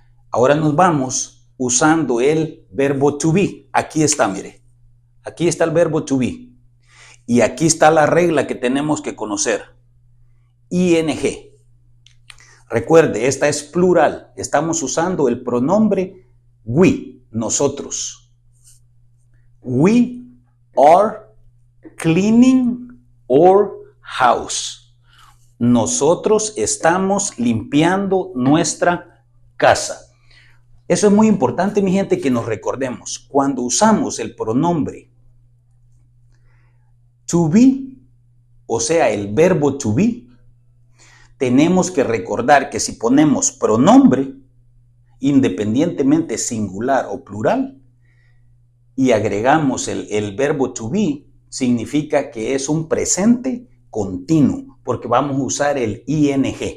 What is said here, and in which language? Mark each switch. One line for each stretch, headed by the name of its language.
Spanish: Ahora nos vamos usando el verbo to be. Aquí está, mire. Aquí está el verbo to be. Y aquí está la regla que tenemos que conocer. ING. Recuerde, esta es plural. Estamos usando el pronombre we, nosotros.
English: We are cleaning our house.
Spanish: Nosotros estamos limpiando nuestra casa. Eso es muy importante, mi gente, que nos recordemos. Cuando usamos el pronombre to be, o sea, el verbo to be, tenemos que recordar que si ponemos pronombre, independientemente singular o plural, y agregamos el verbo to be, significa que es un presente continuo, porque vamos a usar el ing.